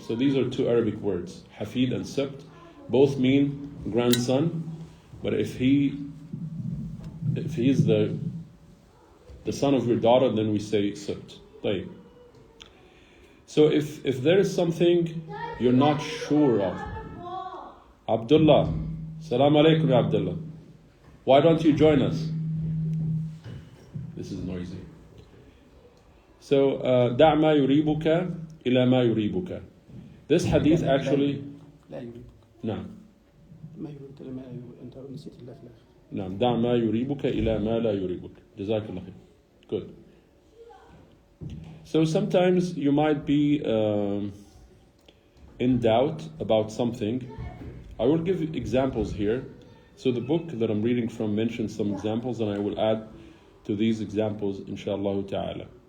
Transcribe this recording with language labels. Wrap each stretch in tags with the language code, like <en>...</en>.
<en>So these are two Arabic words, Hafid and sibt. Both mean grandson, but if he is the son of your daughter, then we say sibt.</en> <ar>طيب.</ar> <en>So if there is something you're not sure of, Abdullah, Salam alaikum ya Abdullah, why don't you join us? This is noisy. So</en> <ar>دع ما يريبك إلى ما يريبك.</ar> <en>This hadith actually</en> <ar>نعم نعم دع ما يريبك إلى ما لا يريبك. جزاك الله خير.</ar> <en>Good. So sometimes you might be in doubt about something. I will give examples here. So the book that I'm reading from mentions some examples, and I will add to these examples, inshallah ta'ala.</en>